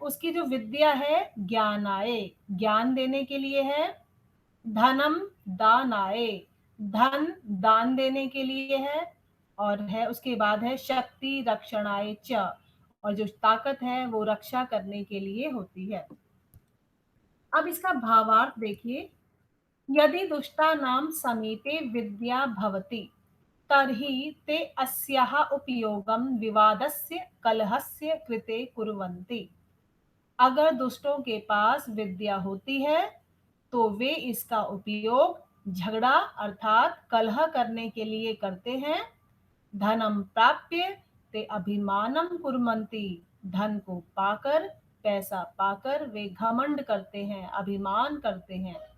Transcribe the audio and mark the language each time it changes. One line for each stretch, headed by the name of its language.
Hindi: उसकी जो विद्या है ज्ञानाय, ज्ञान देने के लिए है।
Sanskrit: धनम दानाय,
Hindi: धन दान देने के लिए है। और है उसके बाद है
Sanskrit: शक्ति रक्षणाय च,
Hindi: और जो ताकत है वो रक्षा करने के लिए होती है। अब इसका भावार्थ देखिए।
Sanskrit: यदि दुष्टानां समीपे विद्या भवति तर्हि ते अस्याः उपयोगं विवादस्य कलहस्य कृते कुर्वन्ति।
Hindi: अगर दुष्टों के पास विद्या होती है तो वे इसका उपयोग झगड़ा अर्थात कलह करने के लिए करते हैं।
Sanskrit: धनम प्राप्य ते अभिमानम कुर्वन्ति।
Hindi: धन को पाकर, पैसा पाकर वे घमंड करते हैं, अभिमान करते हैं।